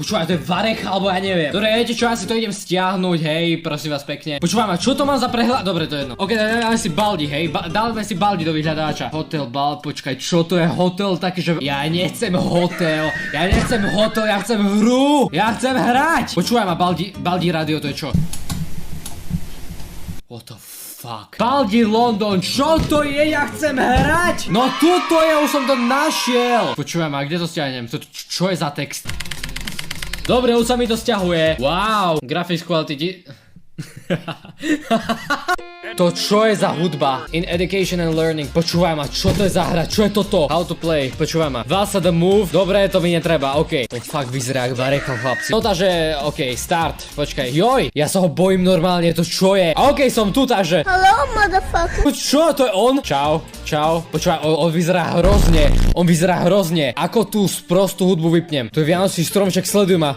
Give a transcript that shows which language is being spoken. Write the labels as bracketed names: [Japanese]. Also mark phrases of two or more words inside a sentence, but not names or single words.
[Slovak] Počúvaj, to je varech, alebo ja neviem. Dobre, viete čo, ja si to idem stiahnuť, hej, prosím vás pekne. Počúvaj ma, čo to mám za prehľad? Dobre, to je jedno. Ok, dáme si Baldi, hej, dáme si Baldi do vyhľadáča. Hotel Bald, počkaj, čo to je hotel taký, že ja nechcem hotel, ja chcem hru, ja chcem hrať. Počúvaj ma, Baldi radio, to je čo? [English] What the fuck? Baldi London, [Slovak] čo to je? Ja chcem hrať! No tuto je, už som to našiel! Počúvaj ma, kde to stiahnem? Čo je za text? Dobre, už sa mi to stiahuje. [English] Wow, graphics quality. [Slovak] To čo je za hudba? [English] In education and learning. [Slovak] Počúvaj ma, čo to je za hra? Čo je toto? [English] How to play. [Slovak] Počúvaj ma. Vasa [English] the move. [Slovak] Dobre, to mi netreba. OK. To fakt vyzerá jak barecha, chlapci. No takže, [English] OK, start. [Slovak] Počkaj. Joj, ja sa ho bojím normálne. To čo je? OK, som tu, takže. [English] Hello, motherfucker. [Slovak] Čo? To je on? Čau. Čau. Počúvaj, on vyzerá hrozne. On vyzerá hrozne. Ako tú sprostú hudbu vypnem? To je Vianočný stromček, sleduj ma.